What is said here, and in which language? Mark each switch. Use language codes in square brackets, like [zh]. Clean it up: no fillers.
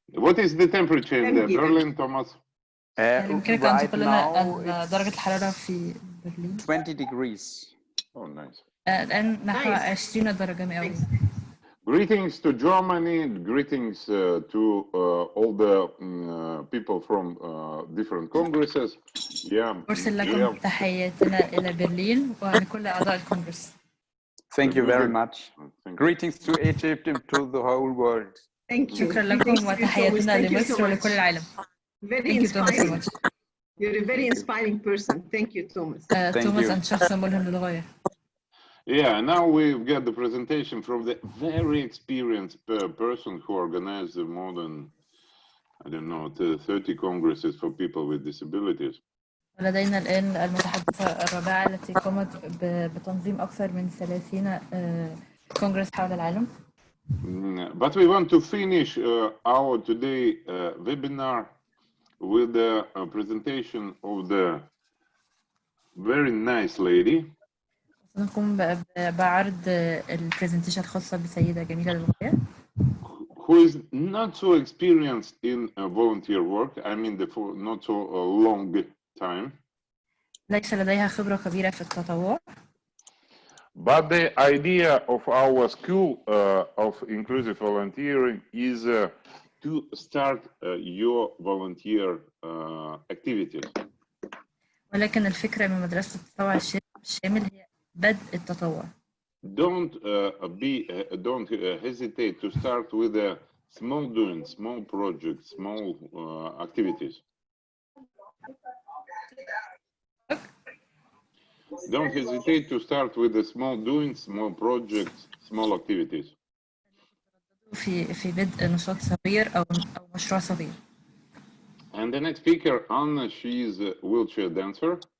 [en] What is the temperature in Berlin, Thomas? [ar] يمكنك أن تقول لنا درجة الحرارة في برلين؟ [en] 20 degrees. Oh, nice. [ar] الآن نحو 20 درجة مئوية. [en] Greetings to Germany, greetings to all the people from different congresses. [ar] أرسل لكم تحياتنا إلى برلين ولكل أعضاء الكونغرس. [en] Thank you very much. Greetings to Egypt and to the whole world. Thank you. [ar] شكرا لكم وتحياتنا لمصر ولكل العالم. [en] Very inspiring. You're a very inspiring person. Thank you, Thomas. [ar] توماس أنت شخص ملهم للغاية. [en] Yeah, now we've got the presentation from the very experienced person who organized more than, I don't know, 30 congresses for people with disabilities. [ar] ولدينا الآن المتحدثة الرابعة التي قامت بتنظيم أكثر من 30 كونغرس حول العالم. [en] But we want to finish our today webinar with the presentation of the very nice lady. [ar] سنقوم بعرض البرزنتيشن الخاصة بسيدة جميلة للغاية. [en] Who is not so experienced in volunteer work, I mean not so long time. [ar] ليس لديها خبرة كبيرة في التطوع. [en] But the idea of our school of inclusive volunteering is to start your volunteer activities. [ar] ولكن الفكرة من مدرسة التطوع الشامل هي بدء التطوع. [en] Don't hesitate to start with a small doing, small projects, small activities. Don't hesitate to start with the small doing, small projects, small activities. [ar] في بدء نشاط صغير أو مشروع صغير. [en] And the next speaker, Anna, she is a wheelchair dancer.